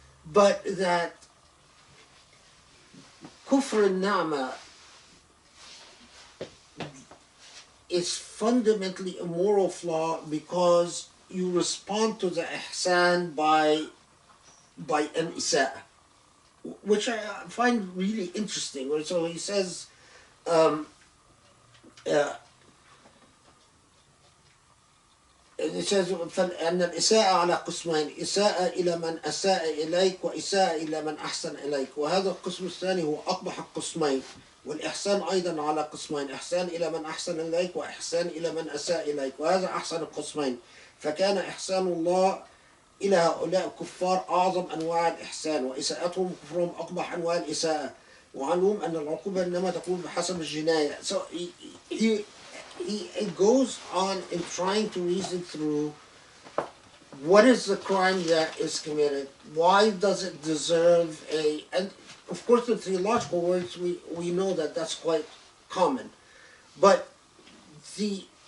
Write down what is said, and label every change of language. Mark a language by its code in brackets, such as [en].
[en] But that kufr al-ni'mah is fundamentally a moral flaw because you respond to the ihsan by an isa'ah, which I find really interesting. So he says, it says [ar] أن الإساءة على قسمين، إساءة إلى من أساء إليك وإساءة إلى من أحسن إليك، وهذا القسم الثاني هو أقبح القسمين. والإحسان أيضا على قسمين، إحسان إلى من أحسن إليك وإحسان إلى من أساء إليك، وهذا أحسن القسمين. فكان إحسان الله إلى هؤلاء الكفار أعظم أنواع الإحسان، وإساءتهم كفرهم أقبح أنواع الإساءة، وعلوم أن العقوبة إنما تكون بحسب الجناية. [en] So he goes on in trying to reason through what is the crime that is committed, why does it deserve and of course in theological words we know that that's quite common, but the